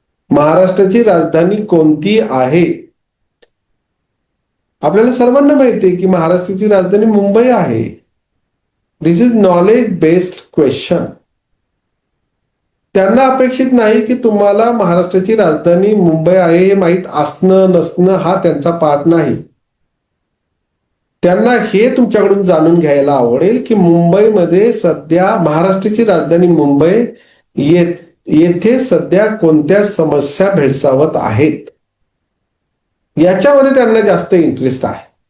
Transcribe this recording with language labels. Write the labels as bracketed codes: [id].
[mr] महाराष्ट्राची राजधानी कोणती आहे? आपल्याला सर्वांना माहिती आहे की महाराष्ट्राची राजधानी मुंबई आहे. [en] This is knowledge based question. [mr] त्यांना अपेक्षित नाही की तुम्हाला महाराष्ट्राची राजधानी मुंबई आहे हे माहीत असणं नसणं हा त्यांचा पाठ नाही. त्यांना हे तुमच्याकडून जाणून घ्यायला आवडेल की मुंबईमध्ये सध्या महाराष्ट्राची राजधानी मुंबई येथे सध्या कोणत्या समस्या भेडसावत आहेत याच्यामध्ये त्यांना जास्त इंटरेस्ट आहे.